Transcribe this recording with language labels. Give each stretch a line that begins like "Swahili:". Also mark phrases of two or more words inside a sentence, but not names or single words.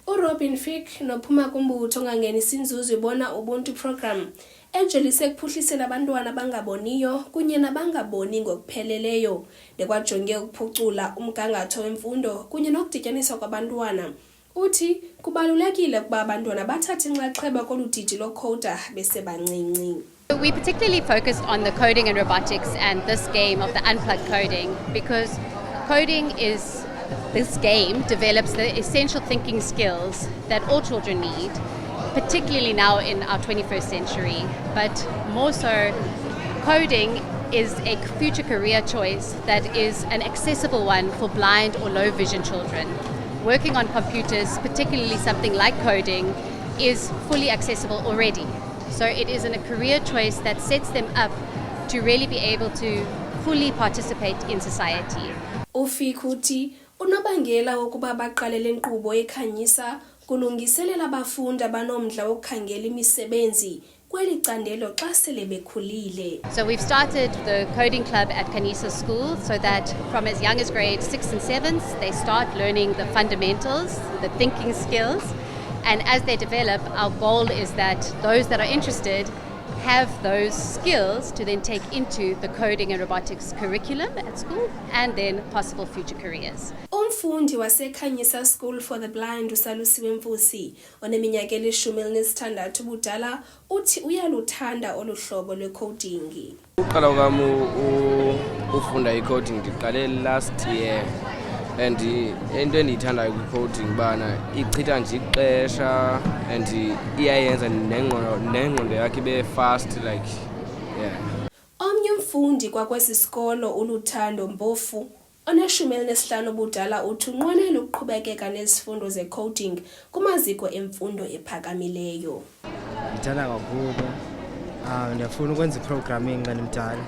Xhosa: uRobin Fick nophuma kumbutho ongangenisa inzuzo ibona ubuntu program ejolise ekuphuhlisela abantwana abangaboniyo kunye nabangaboni ngokupheleleyo nekwajonge ukuphucula umgangatho wemfundo kunye nokudityaniswa kwabantwana. Uthi kubalulekile ukuba abantwana bathathe inxaxheba koludidi locoder besebancinci.
English: We particularly focused on the coding and robotics and this game of the unplugged coding because this game develops the essential thinking skills that all children need, particularly now in our 21st century. But more so, coding is a future career choice that is an accessible one for blind or low vision children. Working on computers, particularly something like coding, is fully accessible already. So it is a career choice that sets them up to really be able to fully participate in society.
Xhosa: Ufikuti unobangela wokuba baqalele inkqubo ekhanyisa kulungiselela abafundi abanomdla wokukhangela imisebenzi kweli candelo xa sele bekhulile.
English: So we've started the coding club at Khanyisa School so that from as young as grade 6 and 7 they start learning the fundamentals, the thinking skills, and as they develop, our goal is that those that are interested have those skills to then take into the coding and robotics curriculum at school and then possible future careers.
Xhosa: Umfundi waseKhanyisa School for the Blind uSalusiwe Mfusi oneminyaka eli-16 ubudala uthi uyaluthanda olu hlobo lwe-coding. Uqala kwami ufunda i-coding ndiqale
English: last year and
Xhosa: into endiyithandayo kwi-coding bana ichitha nje ixesha and iyayenza nengqondo yakhe ibe
English: fast like yeah.
Xhosa: Omnye umfundi kwakwesi sikolo uLuthando Mpofu one-15 ubudala uthi unqwenela ukuqhubekeka nezifundo ze-coding kumaziko emfundo ephakamileyo. Ndithanda kakhulu ndiyafuna ukwenza i-programming xa ndimdala.